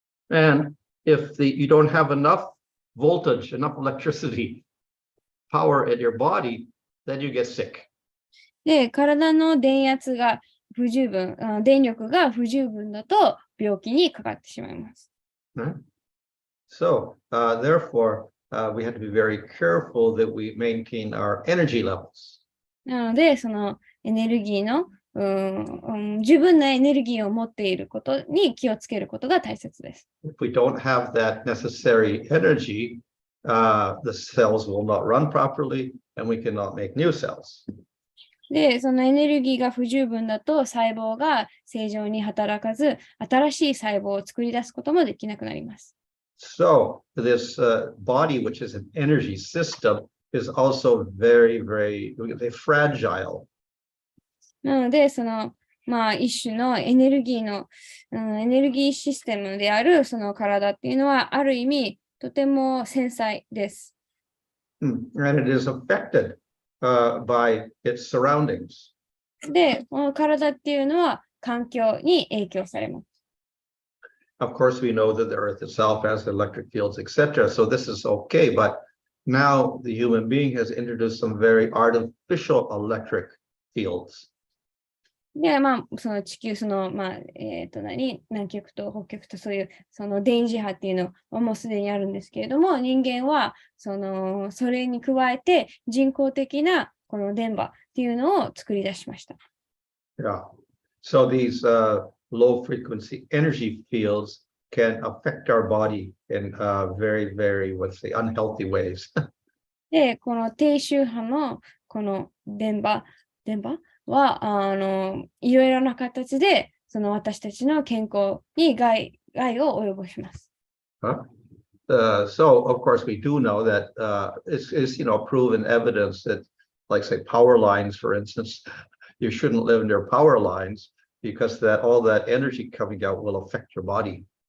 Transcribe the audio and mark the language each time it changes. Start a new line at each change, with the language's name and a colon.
English: And if you don't have enough voltage, enough electricity power in your body, then you get sick.
Japanese: で、体の電力が不十分だと病気にかかってしまいます。
English: So, therefore, we have to be very careful that we maintain our energy levels.
Japanese: なので、そのエネルギーの十分なエネルギーを持っていることに気をつけることが大切です。
English: If we don't have that necessary energy, the cells will not run properly and we cannot make new cells.
Japanese: で、そのエネルギーが不十分だと細胞が正常に働かず、新しい細胞を作り出すこともできなくなります。
English: So this body, which is an energy system, is also very, very fragile.
Japanese: なので、まあ、一種のエネルギーの、エネルギーシステムであるその体っていうのは、ある意味、とても繊細です。
English: And it is affected by its surroundings.
Japanese: で、この体っていうのは環境に影響されます。
English: Of course, we know that the earth itself has electric fields, etc. So this is okay. But now the human being has introduced some very artificial electric fields.
Japanese: で、まあ、その地球、まあ、南極と北極とそういう、その電磁波っていうのはもうすでにあるんですけれども、人間は、それに加えて人工的なこの電波っていうのを作り出しました。
English: Yeah. So these low frequency energy fields can affect our body in very, very, let's say, unhealthy ways.
Japanese: で、この低周波のこの電波は、いろいろな形で、私たちの健康に害を及ぼします。
English: So, of course, we do know that it's proven evidence that, like, say, power lines, for instance, you shouldn't live near power lines because all that energy coming out will affect your body.